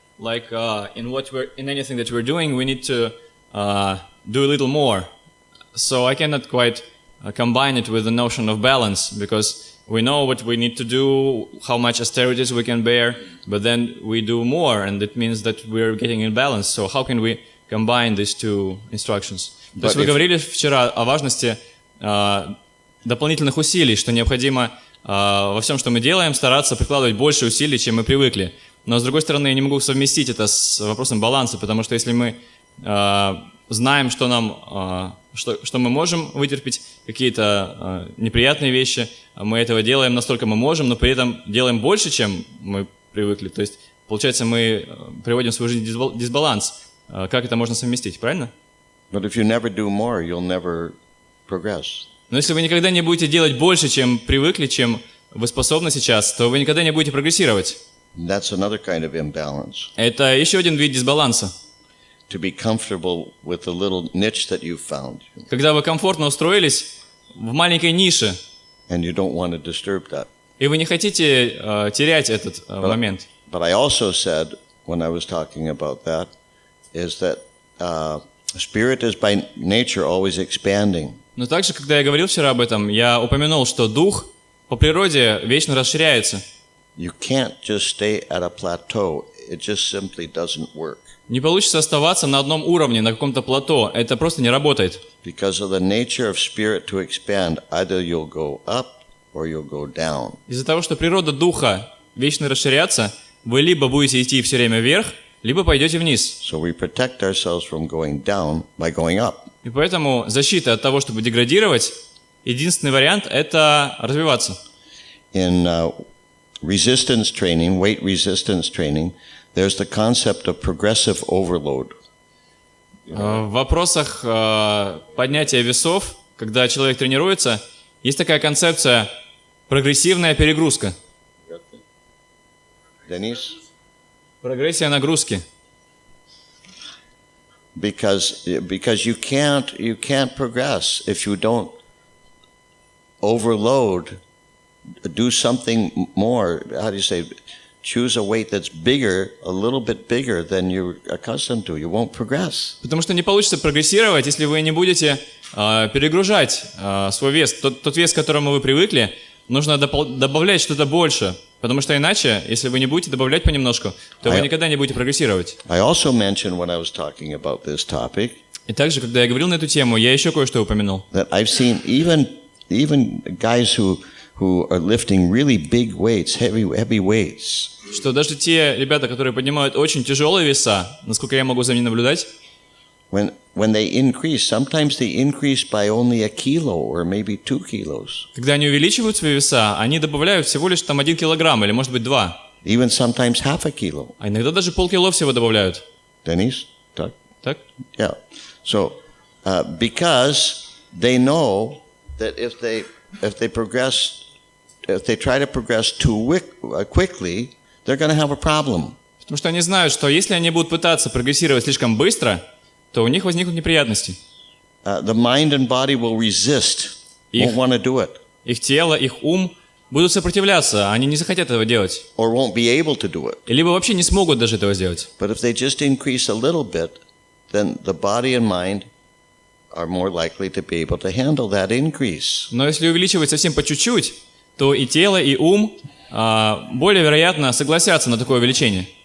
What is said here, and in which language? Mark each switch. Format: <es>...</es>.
<en>Like in anything that we're doing, we need to do a little more. So I cannot quite combine it with the notion of balance, because we know what we need to do, how much austerities we can bear, but then we do more, and it means that we're getting in balance. So how can we combine these two instructions?</en> <ru>То есть вы говорили вчера о важности дополнительных усилий, что необходимо во всем, что мы делаем, стараться прикладывать больше усилий, чем мы привыкли. Но, с другой стороны, я не могу совместить это с вопросом баланса, потому что если мы знаем, что мы можем вытерпеть, какие-то неприятные вещи, мы этого делаем насколько мы можем, но при этом делаем больше, чем мы привыкли. То есть, получается, мы приводим в свою жизнь дисбаланс. Как это можно совместить, правильно?</ru> <en>But if you never do more, you'll never progress.</en> <ru>Но если вы никогда не будете делать больше, чем привыкли, чем вы способны сейчас, то вы никогда не будете прогрессировать.</ru> <en>That's another kind of imbalance.</en> <ru>Это еще один вид дисбаланса.</ru> <en>To be comfortable with the little niche that you've found.</en> <ru>Когда вы комфортно устроились в маленькой нише,</ru> <en>And you don't want to disturb that.</en> <ru>и вы не хотите терять этот момент.</ru> <en>But I also said, when I was talking about that, is that spirit is by nature always expanding.</en> <ru>Но также, когда я говорил вчера об этом, я упомянул, что дух по природе вечно расширяется.</ru> <en>You can't just stay at a plateau. It just simply doesn't work.</en> <ru>Не получится оставаться на одном уровне, на каком-то плато. Это просто не работает.</ru> <en>Because of the nature of spirit to expand, either you'll go up or you'll go down.</en> <ru>Из-за того, что природа духа вечно расширяться, вы либо будете идти все время вверх, либо пойдете вниз.</ru> <en>So we protect ourselves from going down by going up.</en> <ru>И поэтому защита от того, чтобы деградировать, единственный вариант – это развиваться.</ru> <en>In resistance training, weight resistance training, there's the concept of progressive overload.</en> <ru>В вопросах поднятия весов, когда человек тренируется, есть такая концепция прогрессивная перегрузка.</ru> <en>Denise?</en> <ru>Прогрессия нагрузки.</ru> <en>Because you can't progress if you don't overload, do something more. How do you say? Choose a weight that's bigger, a little bit bigger than you're accustomed to. You won't progress.</en> <ru>Потому что не получится прогрессировать, если вы не будете перегружать свой вес. Тот вес, к которому вы привыкли, нужно добавлять что-то больше. Потому что иначе, если вы не будете добавлять понемножку, то вы никогда не будете прогрессировать.</ru> <en>I also mentioned when I was talking about this topic.</en> <ru>И также, когда я говорил на эту тему, я еще кое-что упомянул.</ru> <en>That I've seen even guys who are lifting really big weights, heavy weights.</en> <ru>Что даже те ребята, которые поднимают очень тяжелые веса, насколько я могу за ними наблюдать,</ru> <en>when they increase, sometimes they increase by only a kilo or maybe 2 kilos.</en> <ru>когда они увеличивают свои веса, они добавляют всего лишь там 1 килограмм или, может быть, 2.</ru> <en>Even sometimes half a kilo.</en> <ru>А иногда даже полкило всего добавляют.</ru> <en>Denise, talk.</en> <ru>Так?</ru> <en>Yeah. So, because they know that if they try to progress too quickly, they're going to have a problem.</en> <ru>Потому что они знают, что если они будут пытаться прогрессировать слишком быстро, то у них возникнут неприятности.</ru> <en>The mind and body will resist, won't want to do it.</en> <ru>Их тело, их ум будут сопротивляться, они не захотят этого делать.</ru> <en>Or won't be able to do it.</en> <ru>Либо вообще не смогут даже этого сделать.</ru> <en>But if they just increase a little bit, then the body and mind are more likely to be able to handle that increase.</en> <ru>Но если увеличивать совсем по чуть-чуть, то и тело, и ум более вероятно согласятся на такое увеличение.</ru>